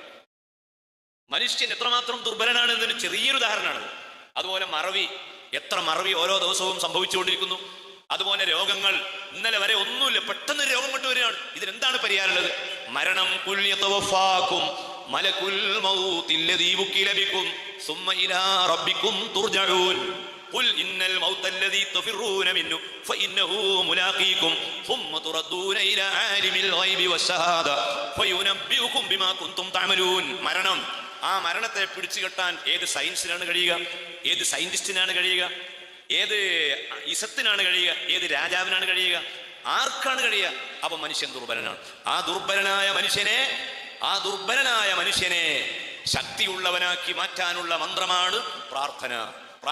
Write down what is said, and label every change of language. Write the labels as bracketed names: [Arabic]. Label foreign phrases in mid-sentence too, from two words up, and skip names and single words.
[Malayalam] മനുഷ്യൻ എത്രമാത്രം ദുർബലനാണ് എന്നതിന് ചെറിയൊരു ഉദാഹരണമാണ്. അതുപോലെ മറവി, എത്ര മറവി ഓരോ ദിവസവും സംഭവിച്ചുകൊണ്ടിരിക്കുന്നു. അതുപോലെ രോഗങ്ങൾ, ഇന്നലെ വരെ ഒന്നുമില്ല, പെട്ടെന്ന് രോഗം കൊണ്ടുവരികയാണ്. ഇതിനെന്താണ് പരിഹാരമുള്ളത്? [Arabic] മരണം, ملك الموت الذي وكل بكم ثم إلى ربكم ترجعون قل إن الموت الذي تفرون منه فإنه ملاقيكم ثم تردون إلى عالم الغيب والشهادة فينبئكم بما كنتم تعملون. [Malayalam] മരണം, ആ മരണത്തെ പിടിച്ചു കെട്ടാൻ ഏത് സയൻസിനാണ് കഴിയുക? ഏത് സയന്റിസ്റ്റിനാണ് കഴിയുക? ഏത് ഇസത്തിനാണ് കഴിയുക? ഏത് രാജാവിനാണ് കഴിയുക? ആർക്കാണ് കഴിയുക? അപ്പൊ മനുഷ്യൻ ദുർബലനാണ്. ആ ദുർബലനായ മനുഷ്യനെ ശക്തിയുള്ളവനാക്കി മാറ്റാനുള്ള മന്ത്രമാണ് പ്രാർത്ഥന.